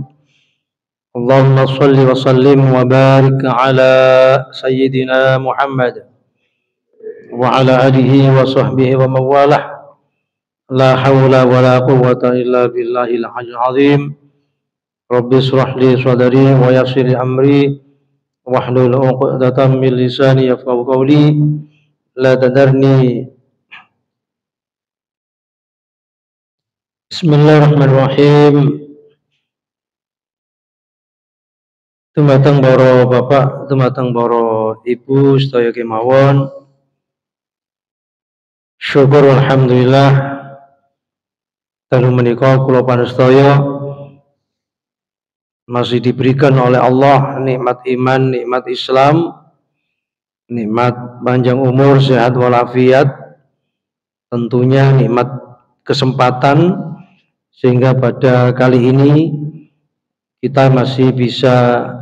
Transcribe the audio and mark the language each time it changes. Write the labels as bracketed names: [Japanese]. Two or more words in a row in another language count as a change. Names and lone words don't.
[Arabic] اللهم صل وسلم وبارك على سيدنا محمد وعلى آله وصحبه ومن والاه. لا حول ولا قوة إلا بالله العلي العظيم. رب اشرح لي صدري ويسر لي أمري واحلل عقدة من لساني يفقهوا قولي. لا تذرني. بسم الله الرحمن الرحيم. [Javanese] Dumateng para bapak, dumateng para ibu sedaya kemawon. [Indonesian] Syukur alhamdulillah [Javanese] dalu menika kula panastaya [Indonesian] masih diberikan oleh Allah nikmat iman, nikmat Islam, nikmat panjang umur, sehat walafiat, tentunya nikmat kesempatan sehingga pada kali ini kita masih bisa